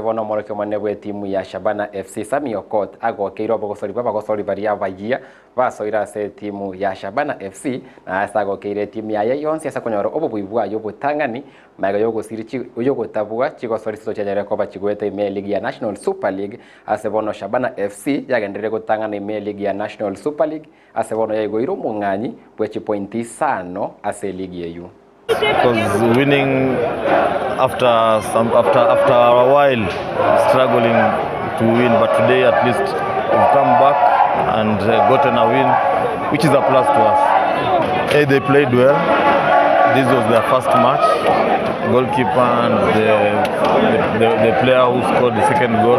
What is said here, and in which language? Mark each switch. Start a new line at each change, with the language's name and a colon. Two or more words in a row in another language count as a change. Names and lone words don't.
Gusii: bono moroke manebwe timu ya Shabana FC Sami Okot agokeiro bagosori baria bagia basoira ase timu ya Shabana FC na asa agokeire timu ya yonse asa konyoro obubuibwa yobutangani maga yogo sirichi yogo tabua chiko soriso chanyare koba chigwete ime league ya National Super League ase bono Shabana FC yagendere gutangana ime league ya National Super League ase bono yago iro munganyi bwechi pointi 5 ase league yeyu.
English: Because winning after a while struggling to win, but today at least we've come back and gotten a win, which is a plus to us. Hey, they played well. This was their first match. Goalkeeper and the player who scored the second goal.